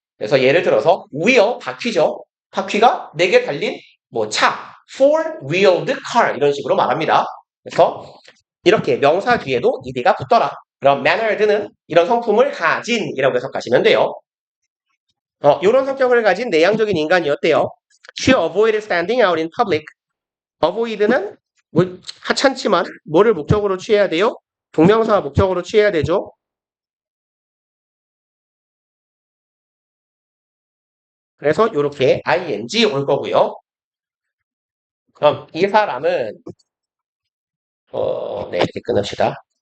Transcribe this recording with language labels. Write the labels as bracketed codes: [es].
[ko] 그래서 예를 들어서 wheel, 바퀴죠. 바퀴가 4개 달린 차, [en] four-wheeled car [ko] 이런 식으로 말합니다. 그래서 이렇게 명사 뒤에도 ed가 붙더라. 그럼 mannered는 이런 성품을 가진이라고 해석하시면 돼요. 이런 성격을 가진 내향적인 인간이었대요. [en] She avoided standing out in public. [ko] avoid는 하찮지만 뭐를 목적으로 취해야 돼요? 동명사 목적으로 취해야 되죠. 그래서 이렇게 ing 올 거고요. 그럼 이 사람은 이렇게 끊읍시다.